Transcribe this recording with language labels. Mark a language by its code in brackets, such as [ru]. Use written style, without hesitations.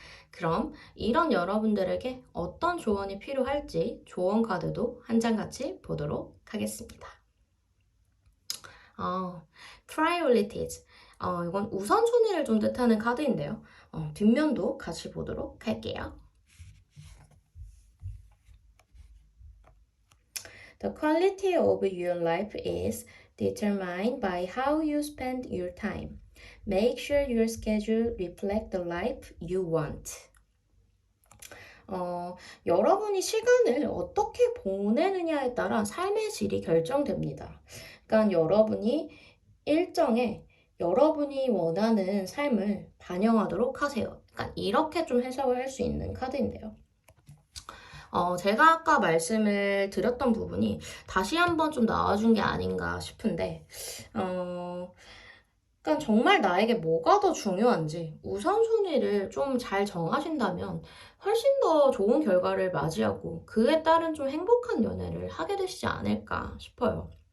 [ko] 그럼 이런 여러분들에게 어떤 조언이 필요할지 조언 카드도 한 장 같이 보도록 하겠습니다. [en] Priorities. [ko] 이건 우선순위를 좀 뜻하는 카드인데요. 뒷면도 같이 보도록 할게요. [en] The quality of your life is determined by how you spend your time. Make sure your schedule reflects the life you want. [ko] 여러분이 시간을 어떻게 보내느냐에 따라 삶의 질이 결정됩니다. 그러니까 여러분이 일정에 여러분이 원하는 삶을 반영하도록 하세요. 그러니까 이렇게 좀 해석을 할 수 있는 카드인데요. 제가 아까 말씀을 드렸던 부분이 다시 한번 좀 나와준 게 아닌가 싶은데, 그러니까 정말 나에게 뭐가 더 중요한지 우선순위를 좀 잘 정하신다면 훨씬 더 좋은 결과를 맞이하고 그에 따른 좀 행복한 연애를 하게 되시지 않을까 싶어요.